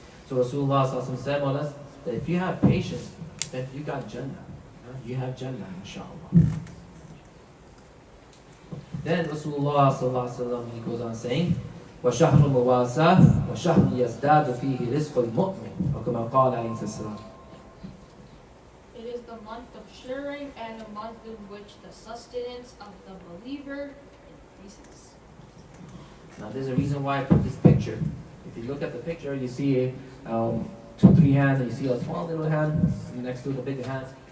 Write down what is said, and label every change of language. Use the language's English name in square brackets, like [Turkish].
[English] So Rasulullah ﷺ said on us that if you have patience, then you got Jannah. You have Jannah, inshallah. Then Rasulullah ﷺ, he goes on saying, [Arabic] وَشَهْرُ مُوَاسَاةٍ وَشَهْرٌ يَزْدَادُ فِيهِ رِزْقُ الْمُؤْمِنِ أو كما قال عليه السلام. [English] It is the month of sharing and a month in which the sustenance of the believer increases. Now there's a reason why I put this picture. If you look at the picture, you see 2-3 hands, and you see a small little hand next to the bigger hands.